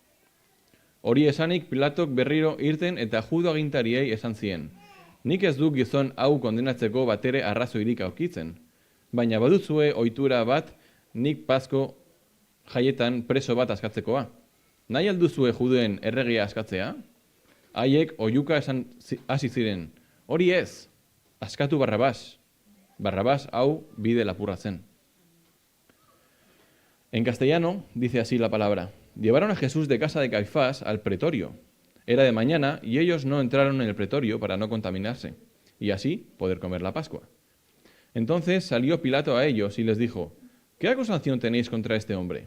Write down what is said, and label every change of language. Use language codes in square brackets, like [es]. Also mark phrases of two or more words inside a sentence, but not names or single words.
[eu] Hori esanik Pilatok berriro irten eta judu agintariei esan zien, nik ez du gizon hau kondenatzeko batere arrazoirik aurkitzen, baina baduzue ohitura bat nik Pasko jaietan preso bat askatzekoa. Nahi alduzue juduen erregia askatzea? Haiek oihuka esan hasi ziren, hori ez, askatu Barrabás. Barrabás hau bide lapurra zen. [es] En castellano dice así la palabra, llevaron a Jesús de casa de Caifás al pretorio. Era de mañana y ellos no entraron en el pretorio para no contaminarse, y así poder comer la Pascua. Entonces salió Pilato a ellos y les dijo, ¿qué acusación tenéis contra este hombre?